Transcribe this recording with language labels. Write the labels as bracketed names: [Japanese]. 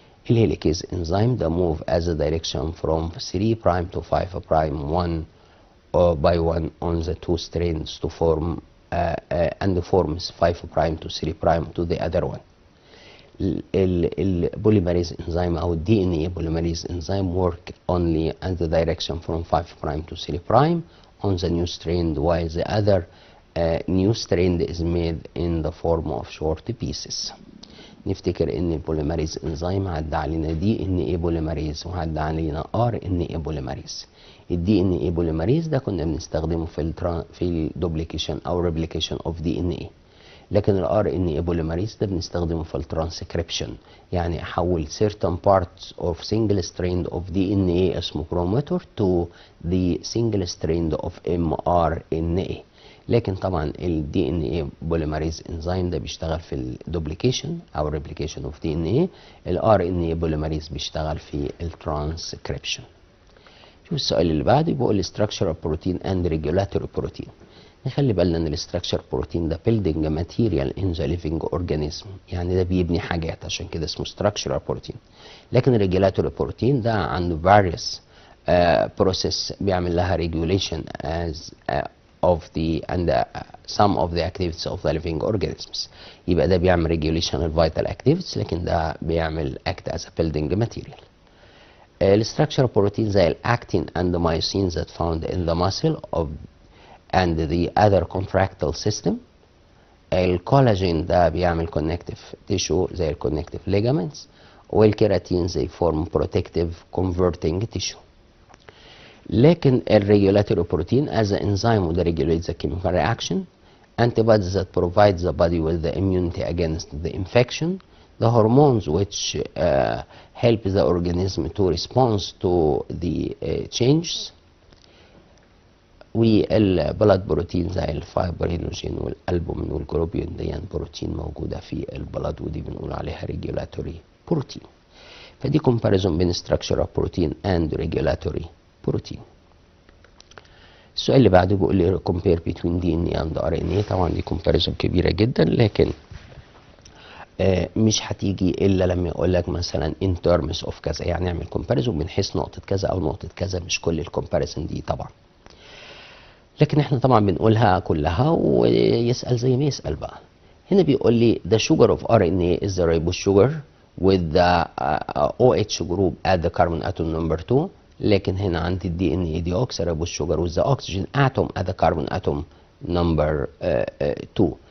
[Arabic] الهيليكيز انزيم ده [English] move as a direction from 3 prime to 5 prime one by one on the two strands to form and forms 5 prime to 3 prime to the other one. [Arabic] البوليمريز انزيم او الدي ان اي بوليمريز انزيم [English] work only in the direction from 5 prime to 3 prime on the new strand while the other new strand is made in the form of short pieces. [Arabic] نفتكر ان البوليمريز انزيم عدى علينا دي ان اي بوليمريز وعدى علينا ار ان اي بوليمريز. الدي ان اي بوليمريز ده كنا بنستخدمه في الدوبليكيشن او ريبليكيشن اوف دي ان اي، لكن الار ان اي بوليمريز ده بنستخدمه في الترانسكريبشن، يعني احول [English] certain parts of single strand of DNA [Arabic] اسمه chromator [English] to the single strand of mRNA. [Arabic] لكن طبعا الدي ان اي بوليمريز انزيم ده بيشتغل في الدوبليكيشن او ريبليكيشن اوف دي ان اي، الار ان اي بوليمريز بيشتغل في الترانسكريبشن. شوف السؤال اللي بعده بيقول structural protein and regulatory protein. نخلي بالنا ان الاستراكشر بروتين ده [English] building material in the living organism، [Arabic] يعني ده بيبني حاجات عشان كده اسمه structural protein. لكن الريجولاتوري بروتين ده عنده [English] various process بيعمل لها regulation as of the and some of the activities of the living organisms. [Arabic] يبقى ده بيعمل [English] regulation of vital activities [Arabic] لكن ده بيعمل [English] act as a building material. [Arabic] الستراكشر بروتين زي الاكتين [English] and the myosin that found in the muscle of and the other contractile system. [Arabic] الكولاجين ده بيعمل connective tissue زي الكونكتيف ligaments، والكيراتين زي [English] form protective converting tissue. [Arabic] لكن الريجولاتوري بروتين [English] as an enzyme وده regulates the chemical reaction. Antibodies that provide the body with the immunity against the infection. The hormones which help the organism to respond to the changes. [Arabic] والبلاد بروتين زي الفايبرينوجين والالبومين والجلوبين دي بروتين موجوده في البلاد ودي بنقول عليها ريجولاتوري بروتين. فدي كومباريزون بين structural بروتين اند ريجولاتوري بروتين. السؤال اللي بعده بيقول لي [English] compare between DNA and RNA. [Arabic] طبعا دي كومباريزون كبيره جدا لكن مش هتيجي الا لما يقول لك مثلا [English] in terms of [Arabic] كذا، يعني اعمل كومباريزون من حيث نقطه كذا او نقطه كذا، مش كل الكومباريزون دي طبعا. لكن احنا طبعا بنقولها كلها ويسأل زي ما يسأل بقى. هنا بيقول لي [English] the sugar of RNA is the ribose sugar with the OH group at the carbon atom number 2. [Arabic] لكن هنا عندي الدي ان اي [English] deoxy ribose sugar with the oxygen atom at the carbon atom number 2.